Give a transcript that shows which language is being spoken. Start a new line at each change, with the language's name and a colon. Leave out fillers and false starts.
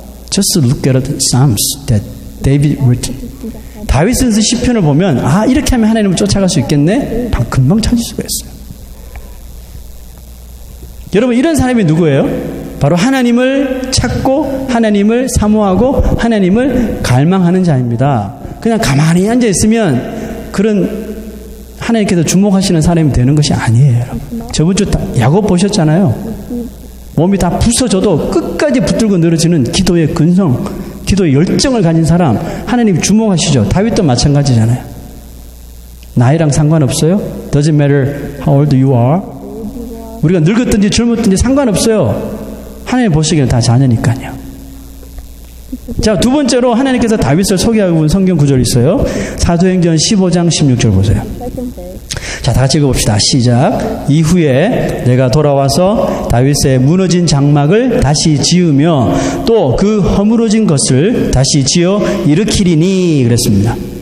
English: Just look at the Psalms that David written.
Korean: 다윗의 시편을 보면 이렇게 하면 하나님을 쫓아갈 수 있겠네? 금방 찾을 수가 있어요. 여러분 이런 사람이 누구예요? 바로 하나님을 찾고 하나님을 사모하고 하나님을 갈망하는 자입니다. 그냥 가만히 앉아 있으면 그런 하나님께서 주목하시는 사람이 되는 것이 아니에요. 저번 주 야곱 보셨잖아요. 몸이 다 부서져도 끝까지 붙들고 늘어지는 기도의 근성, 기도의 열정을 가진 사람 하나님이 주목하시죠. 다윗도 마찬가지잖아요. 나이랑 상관없어요.
English: Doesn't matter how old you are.
Korean: 우리가 늙었든지 젊었든지 상관없어요. 하나님 보시기에는 다 자녀니까요. 자, 두 번째로 하나님께서 다윗을 소개하고 있는 성경 구절이 있어요. 사도행전 15장 16절 보세요. 자, 다 같이 읽어봅시다. 시작. 이후에 내가 돌아와서 다윗의 무너진 장막을 다시 지으며 또 그 허물어진 것을 다시 지어 일으키리니 그랬습니다.